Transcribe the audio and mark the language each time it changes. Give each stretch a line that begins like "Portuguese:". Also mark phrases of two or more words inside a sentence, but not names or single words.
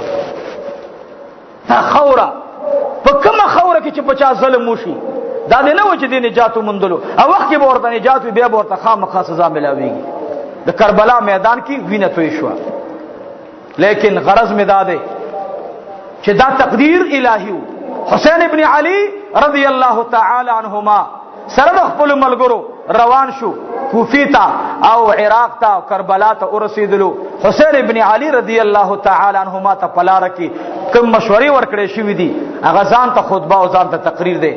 Pashto: تا خوره په کومه خوره کې چې 50 ظلم وشي دا نه و چې د نجات مندلو او وخت کې ورته نجات بیا ورته خامخا سزا ملاويږي. د کربلا میدان کې وینه توي شو، لیکن غرض می داده چې دا تقدیر الهی و. حسین ابن علی
Arabic: رضی الله تعالی عنهما
Pashto: سره خپل ملګرو روان شو کوفی ته او عراق ته او کربلا ته ورسېدلو. حسین ابن علی
Arabic: رضی الله تعالی عنهما
Pashto: ته پلار کې کوم مشورې ورکړې شوې دي، هغه ځان ته خطبه او ځان ته تقریر دی.